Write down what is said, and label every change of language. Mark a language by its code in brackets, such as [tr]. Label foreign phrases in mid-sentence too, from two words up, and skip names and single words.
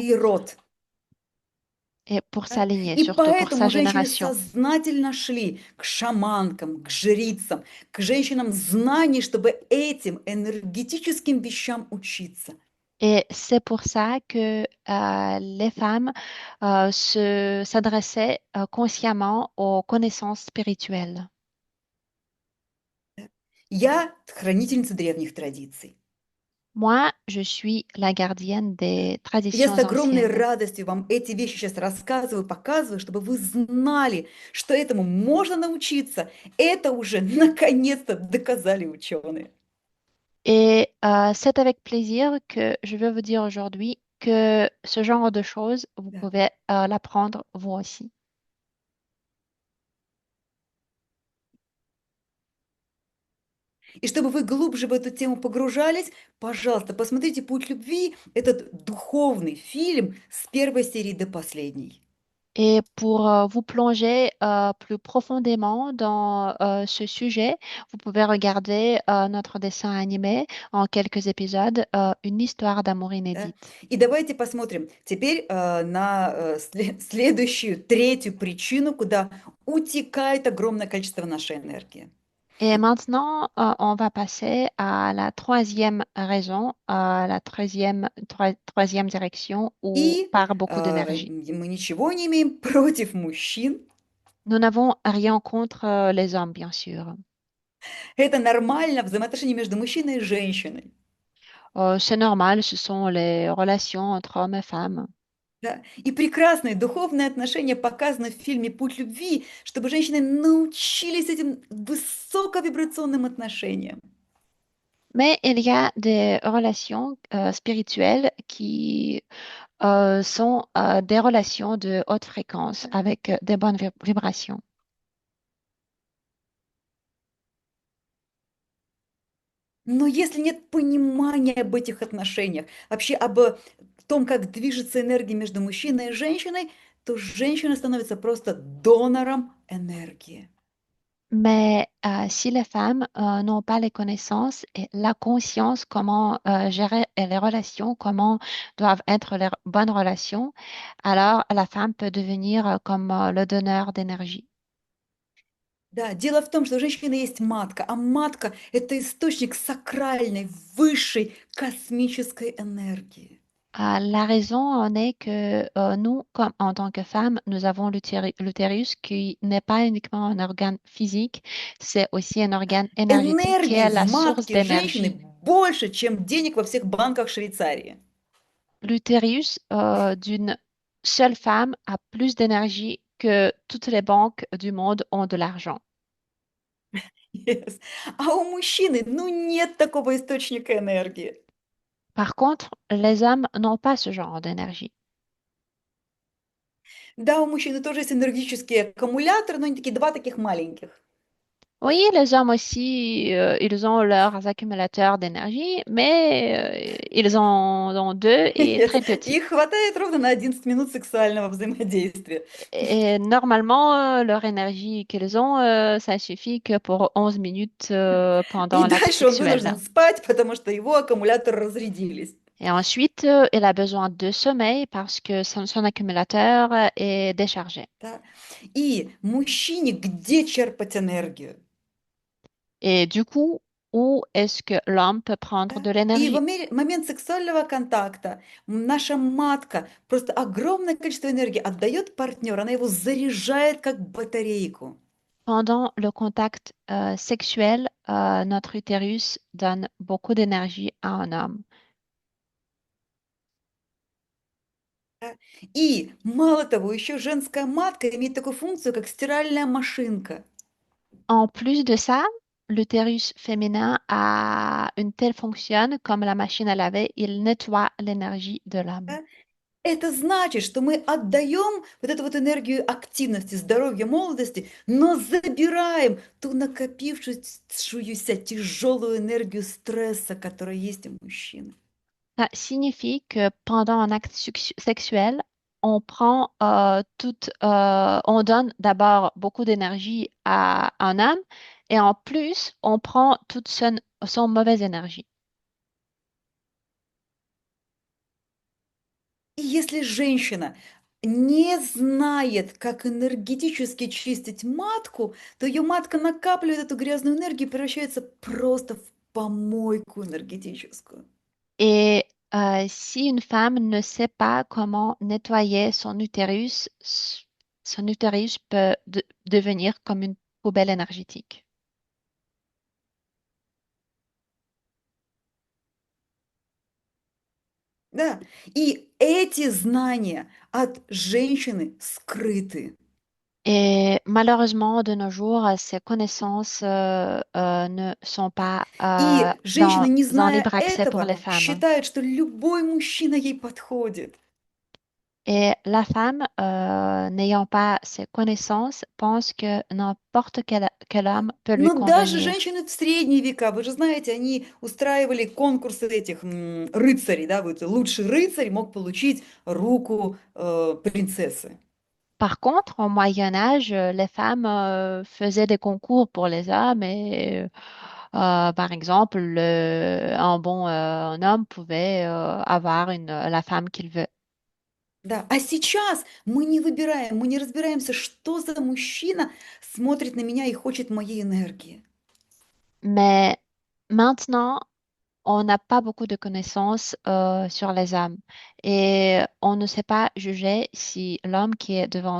[ru] И род. [fr] et pour sa [ru] Да? [fr] lignée, [ru] И [fr] surtout pour sa [ru] поэтому женщины [fr] génération. [ru] сознательно шли к шаманкам, к жрицам, к женщинам знаний, чтобы этим энергетическим вещам учиться. [fr] Et c'est pour ça que les femmes s'adressaient consciemment aux connaissances spirituelles. [ru] Я хранительница древних традиций. [fr] Moi, je suis la gardienne des [ru] Я с [fr] traditions [ru] огромной [fr] anciennes. [ru] радостью вам эти вещи сейчас рассказываю, показываю, чтобы вы знали, что этому можно научиться. Это уже наконец-то доказали ученые. [fr] Et c'est avec plaisir que je veux vous dire aujourd'hui que ce genre de choses, vous [ru] Да. [fr] pouvez l'apprendre vous aussi. [ru] И чтобы вы глубже в эту тему погружались, пожалуйста, посмотрите «Путь любви», этот духовный фильм с первой серии до последней. [fr] Et pour vous plonger plus profondément dans ce sujet, vous pouvez regarder notre dessin animé en quelques épisodes, Une histoire d'amour [ru] Да? [fr] inédite. [ru] И давайте посмотрим теперь на следующую, третью причину, куда утекает огромное количество нашей энергии. [fr] Et maintenant, on va passer à la troisième raison, à la troisième direction où [ru] И [fr] part beaucoup d'énergie. [ru] мы ничего не имеем против мужчин. [fr] Nous n'avons rien contre les hommes, bien sûr. [ru] Это нормально, взаимоотношения между мужчиной и женщиной. [fr] C'est normal, ce sont les relations entre hommes et femmes. [ru] Да? И прекрасные духовные отношения показаны в фильме «Путь любви», чтобы женщины научились этим высоковибрационным отношениям. [fr] Mais il y a des relations spirituelles qui sont des relations de haute fréquence avec des bonnes vibrations. [ru] Но если нет понимания об этих отношениях, вообще об том, как движется энергия между мужчиной и женщиной, то женщина становится просто донором энергии. [fr] Mais si les femmes n'ont pas les connaissances et la conscience comment gérer les relations, comment doivent être les bonnes relations, alors la femme peut devenir comme le donneur d'énergie. [ru] Да, дело в том, что у женщины есть матка, а матка– это источник сакральной, высшей космической энергии. [fr] La raison en est que nous, comme en tant que femmes, nous avons l'utérus qui n'est pas uniquement un organe physique, c'est aussi un organe énergétique qui [ru] Энергии [fr] est [ru] в [fr] la source [ru] матке [fr] d'énergie. [ru] женщины больше, чем денег во всех банках Швейцарии. [fr] L'utérus d'une seule femme a plus d'énergie que toutes les banques du monde ont de l'argent. Yes. [ru] А у мужчины, ну, нет такого источника энергии. [fr] Par contre, les hommes n'ont pas ce genre d'énergie. [ru] Да, у мужчины тоже есть энергетические аккумуляторы, но они такие, два таких маленьких. [fr] Oui, les hommes aussi, ils ont leurs accumulateurs d'énergie, mais ils en ont deux et Yes. très petits. [ru] Их хватает ровно на 11 минут сексуального взаимодействия. [fr] Et normalement, leur énergie qu'ils ont, ça suffit que pour 11 minutes [ru] И [fr] pendant l'acte [ru] дальше он [fr] sexuel. [ru] вынужден спать, потому что его аккумуляторы разрядились. [fr] Et ensuite, il a besoin de sommeil parce que son accumulateur est déchargé. [ru] Да? И мужчине где черпать энергию? [fr] Et du coup, où est-ce que l'homme peut prendre [ru] Да? [fr] de [ru] И в [fr] l'énergie? [ru] момент сексуального контакта наша матка просто огромное количество энергии отдает партнеру, она его заряжает как батарейку. [fr] pendant le contact sexuel, notre utérus donne beaucoup d'énergie à un homme. [ru] Да. И мало того, еще женская матка имеет такую функцию, как стиральная машинка. [fr] En plus de ça, l'utérus féminin a une telle fonction comme la machine à laver, il nettoie l'énergie de l'homme. [ru] Да. Это значит, что мы отдаем вот эту вот энергию активности, здоровья, молодости, но забираем ту накопившуюся тяжелую энергию стресса, которая есть у мужчины. [fr] Ça signifie que pendant un acte sexuel, on prend on donne d'abord beaucoup d'énergie à un homme et en plus, on prend toute son mauvaise énergie. [ru] И если женщина не знает, как энергетически чистить матку, то ее матка накапливает эту грязную энергию и превращается просто в помойку энергетическую. [fr] Et si une femme ne sait pas comment nettoyer son utérus peut devenir comme une poubelle énergétique. [ru] Да, и эти знания от женщины скрыты. [fr] Et malheureusement, de nos jours, ces connaissances ne sont pas [ru] И женщина, не [fr] en [ru] зная [fr] libre accès pour les [ru] этого, [fr] femmes. [ru] считает, что любой мужчина ей подходит. [fr] Et la femme, n'ayant pas ces connaissances, pense que n'importe quel homme peut lui [ru] Но даже [fr] convenir. [ru] женщины в средние века, вы же знаете, они устраивали конкурсы этих рыцарей, да, вот лучший рыцарь мог получить руку принцессы. [fr] Par contre, au Moyen Âge, les femmes faisaient des concours pour les hommes et, par exemple, un homme pouvait avoir la femme qu'il veut. [ru] Да, а сейчас мы не выбираем, мы не разбираемся, что за мужчина смотрит на меня и хочет моей энергии. [fr] Mais maintenant, on n'a pas beaucoup de connaissances sur les hommes et on ne sait pas juger si l'homme qui est devant